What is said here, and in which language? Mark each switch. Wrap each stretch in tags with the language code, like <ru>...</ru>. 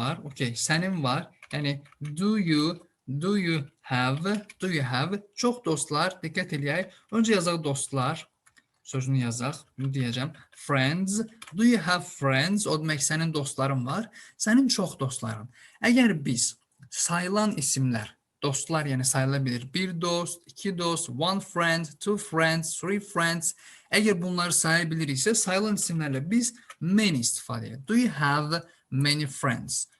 <az>Okay, sənin var. Yəni,</az> <en>do you have,</en> <az>çox dostlar, diqqət eləyək. Öncə yazaq dostlar, sözünü yazaq, bunu deyəcəm.</az> <en>Friends, do you have friends?</en> <az>O demək, sənin dostların var. Sənin çox dostların. Əgər biz sayılan isimlər, dostlar yəni sayıla bilir. Bir dost, iki dost,</az> <en>one friend, two friends, three friends.</en> <az>Əgər bunları saya biliriksə, sayılan isimlərlə biz many istifadə edirik.</az> <en>Do you have many friends?</en>